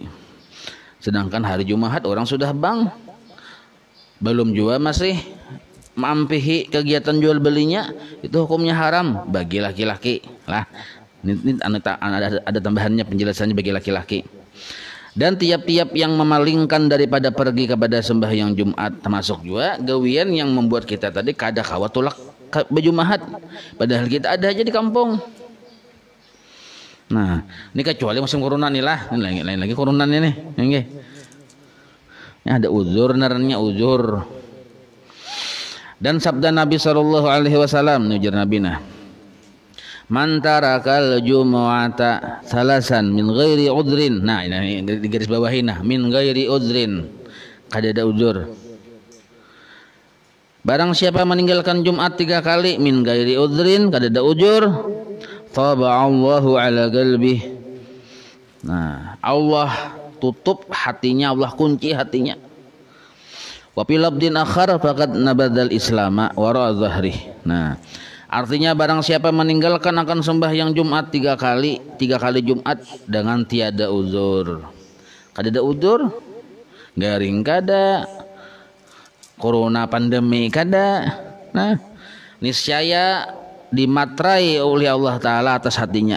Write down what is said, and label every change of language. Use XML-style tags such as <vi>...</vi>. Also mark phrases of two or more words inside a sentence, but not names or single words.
<id>Sedangkan hari Jumat orang sudah bang, belum juga masih mampihi kegiatan jual belinya, itu hukumnya haram bagi laki-laki lah. Ini ada tambahannya, penjelasannya bagi laki-laki. Dan tiap-tiap yang memalingkan daripada pergi kepada sembahyang Jumat, termasuk juga gawian yang membuat kita tadi</id> <bjn>kada kawa tulak</bjn> <id>Jumat, padahal kita ada aja di kampung. Nah, ini kecuali musim corona nih lah, ini lain lagi corona nih, ini ada uzur, narannya uzur. Dan sabda Nabi SAW, ujar Nabi nah,</id> <ar>من ترك الجمعة ثلاثا من غير عذر.</ar> <id>Nah, ini di garis bawahin nah,</id> <ar>من غير عذر,</ar> <bjn>kada ada uzur.</bjn> <id>Barang siapa meninggalkan Jumat 3 kali</id> <ar>من غير عذر,</ar> <bjn>kada ada uzur,</bjn> <ar>طبع الله على قلبه.</ar> <id>Nah, Allah tutup hatinya, Allah kunci hatinya.</id> <ar>وفي لفظ آخر فقد نبذ الإسلام وراء ظهره.</ar> <id>Nah, artinya barang siapa meninggalkan akan sembahyang Jumat 3 kali Jumat dengan tiada uzur.</id> <bjn>Kada ada uzur, garing kada, corona pandemi kada.</bjn> <id>Nah, niscaya dimatrai oleh Allah Ta'ala atas hatinya.</id>